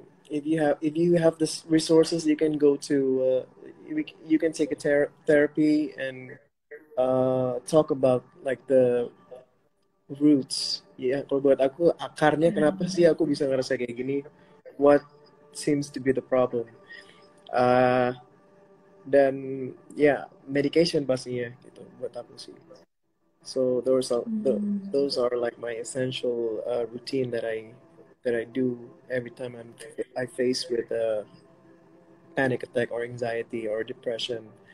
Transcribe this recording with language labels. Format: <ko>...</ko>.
<en>If you have the resources, you can go to you can take a therapy and talk about like the roots.</en> <id>Kalau buat aku akarnya kenapa sih aku bisa ngerasa kayak gini?</id> <en>What seems to be the problem?</en> <id>Dan medication pastinya gitu buat aku sih.</id> <en>So those are like my essential routine that I do every time I face with a panic attack or anxiety or depression.</en>